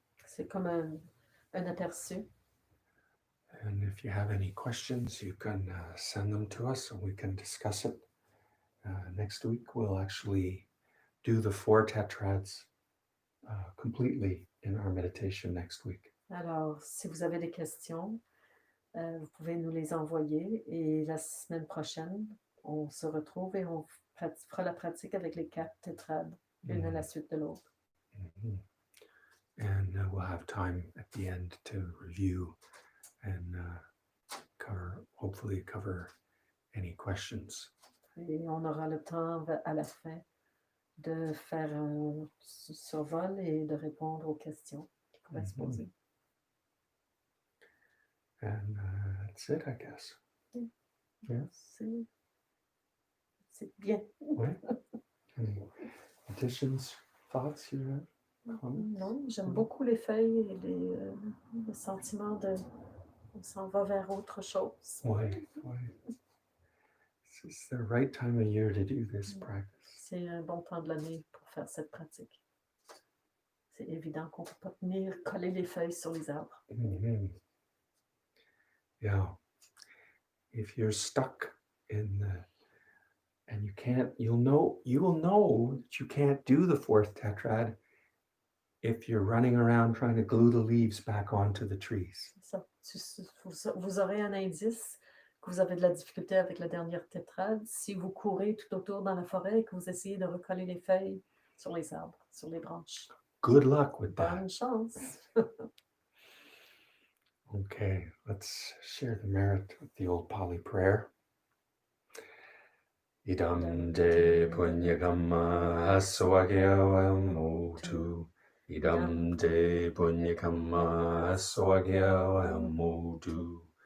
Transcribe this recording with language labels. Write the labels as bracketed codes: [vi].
[fr] C'est comme un aperçu. [en] And if you have any questions, you can send them to us and we can discuss it. Next week, we'll actually do the 4 tetrads completely in our meditation next week. [fr] Alors, si vous avez des questions, vous pouvez nous les envoyer et la semaine prochaine, on se retrouve et on fera la pratique avec les 4 tétrades, une à la suite de l'autre. Mm-hmm. [en] And we'll have time at the end to review and hopefully cover any questions. [fr] Et on aura le temps à la fin de faire un survol et de répondre aux questions qui pourraient se poser. [en] And that's it, I guess. Yeah. [fr] C'est bien. Ouais. [en] Any additions, thoughts you have? [fr] Non, j'aime beaucoup les feuilles et le sentiment de on s'en va vers autre chose. Ouais. [en] It's the right time of year to do this practice. [fr] C'est un bon temps de l'année pour faire cette pratique. C'est évident qu'on ne peut pas venir coller les feuilles sur les arbres. Mm-hmm. Yeah. [en] If you're stuck in and you will know that you can't do the fourth tetrad if you're running around trying to glue the leaves back onto the trees. [fr] Vous aurez un indice que vous avez de la difficulté avec la dernière tétrade si vous courez tout autour dans la forêt et que vous essayez de recoller les feuilles sur les arbres, sur les branches. [en] Good luck with that. [fr] Bonne chance. [en] Okay, let's share the merit with the old Pali prayer. [pi] Idam de punyakamma aswagya motu. Idam de punyakamma aswagya motu.